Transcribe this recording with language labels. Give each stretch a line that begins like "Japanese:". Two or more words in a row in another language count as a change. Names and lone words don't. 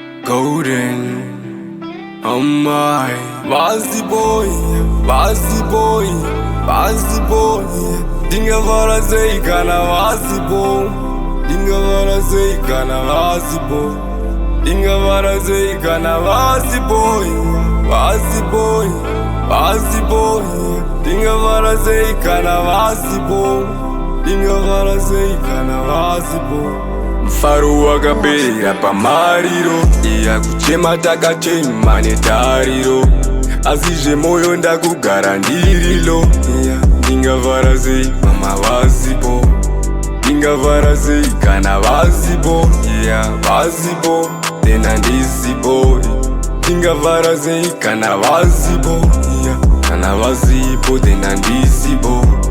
English: golden. Oh my,
Shona: Vazi boy, Vazi boy, Vazi boy. Dinga vara zei kana Vazi boy. Dinga vara zei kana Vazi boy. Dinga vara zei kana Vazi boy. Vazi boy, Vazi boy. Dinga vara zei kana Vazi boy. Dinga vara zei kana Vazi boy. Mfaro wakapera pamariro iya kuchema takachema netariro azizve moyo ndakugara ndirilo ndingavhara sei mama vazipo ndingavhara sei kana vazipo vazipo then handizipo ndingavhara sei kana vazipo kana vazipo then handizipo